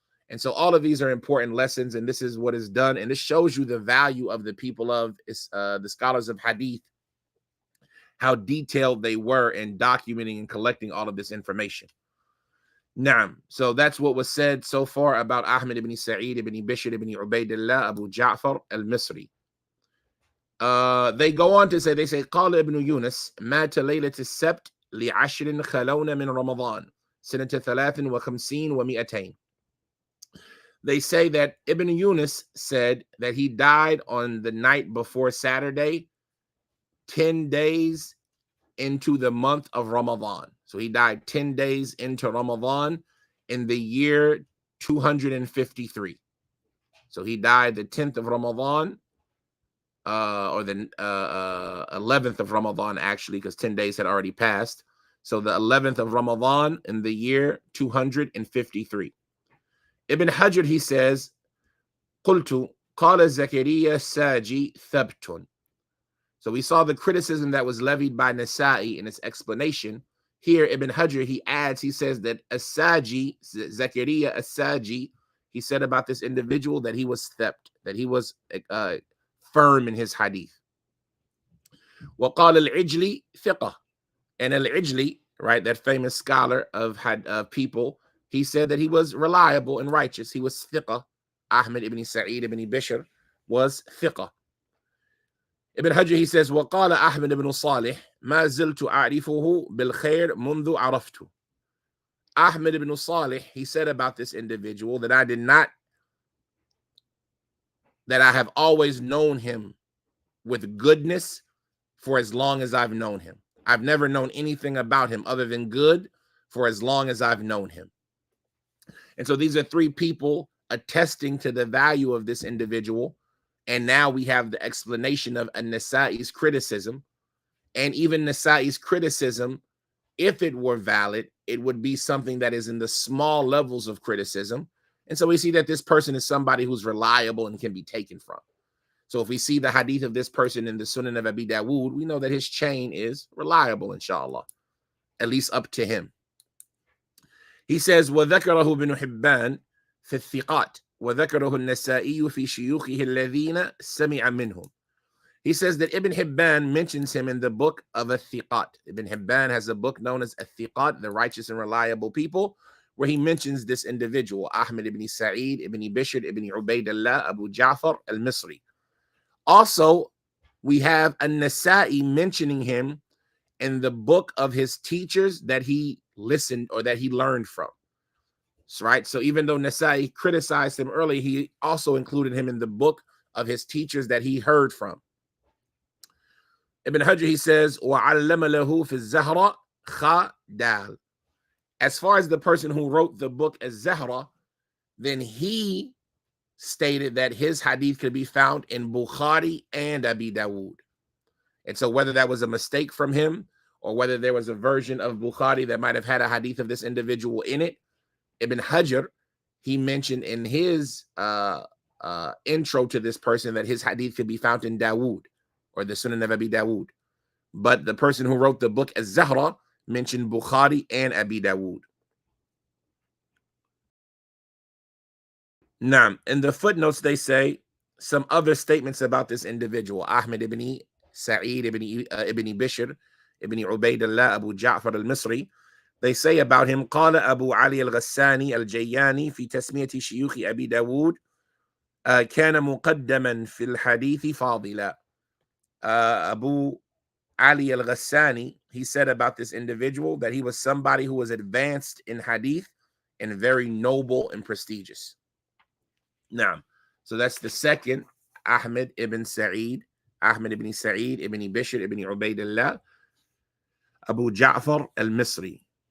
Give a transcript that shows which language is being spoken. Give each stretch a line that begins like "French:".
English: And so all of these are important lessons, and this is what is done. And this shows you the value of the people of the scholars of hadith, how detailed they were in documenting and collecting all of this information. Naam. So that's what was said so far about Ahmad ibn Sa'eed ibn Bishr ibn Ubaidillah Abu Ja'far al-Misri. They go on to say,
Arabic: قال ابن يونس مات ليلة السبت لعشر خلون من رمضان سنة 53 و200.
English: They say that Ibn Yunus said that he died on the night before Saturday, 10 days into the month of Ramadan. So he died 10 days into Ramadan in the year 253. So he died the 10th of Ramadan, or the 11th of Ramadan, actually, because 10 days had already passed. So the 11th of Ramadan in the year 253. Ibn Hajar, he says,
Arabic: قلت قال زكريا الساجي ثبت.
English: So we saw the criticism that was levied by Nasa'i in its explanation. Here, Ibn Hajar, he adds, he says that As-Saji, Zakaria As-Saji, he said about this individual that he was thabt, that he was firm in his hadith.
Arabic: وقال العجلي ثقة.
English: And Al-Ijli, right, that famous scholar of people, he said that he was reliable and righteous. He was thiqah. Ahmad ibn Sa'eed ibn Bishr was thiqah. Ibn Hajar, he says,
Arabic: وقال أحمد بن صالح ما زلت أعرفه بالخير منذ عرفته.
English: Ahmad ibn Salih, he said about this individual that I have always known him with goodness for as long as I've known him. I've never known anything about him other than good for as long as I've known him. And so these are three people attesting to the value of this individual. And now we have the explanation of An-Nasa'i's criticism. And even Nasa'i's criticism, if it were valid, it would be something that is in the small levels of criticism. And so we see that this person is somebody who's reliable and can be taken from. So if we see the hadith of this person in the Sunan of Abi Dawood, we know that his chain is reliable, inshallah, at least up to him. He says,
Arabic: وَذَكَرَهُ بِنُ حِبَّانِ فِي الثِّقَاتِ. وذكره النسائي في شيوخه الذين سمع منهم.
English: He says that Ibn Hibban mentions him in the book of Al-Thiqat. Ibn Hibban has a book known as Al-Thiqat, the righteous and reliable people, where he mentions this individual, Ahmad ibn Sa'eed, ibn Bishr, ibn Ubaidullah, Abu Ja'far al-Misri. Also, we have An-Nasa'i mentioning him in the book of his teachers that he listened or that he learned from. Right? So even though Nasa'i criticized him early, he also included him in the book of his teachers that he heard from. Ibn Hajar, he says,
Arabic: وَعَلَّمَ لَهُ فِي الزَّهْرَ خَ دَال.
English: As far as the person who wrote the book as Zahra, then he stated that his hadith could be found in Bukhari and Abi Dawood. And so whether that was a mistake from him or whether there was a version of Bukhari that might have had a hadith of this individual in it, Ibn Hajar, he mentioned in his intro to this person that his hadith could be found in Dawood or the Sunan of Abi Dawood. But the person who wrote the book as Zahra mentioned Bukhari and Abi Dawood. Now, in the footnotes, they say some other statements about this individual, Ahmad ibn Sa'eed, ibn Bishr, ibn Ubaidullah, Abu Ja'far al-Misri. They say about him,
Arabic: قال أبو علي الغساني الجياني في تسمية شيوخ أبي داود كان مقدما في الحديث فاضلا.
English: Abu Ali al-Ghassani, he said about this individual that he was somebody who was advanced in hadith and very noble and prestigious. Now, so that's the second, Ahmad ibn Sa'eed, ibn Bishr, ibn Ubaidullah, Abu Ja'far al-Misri.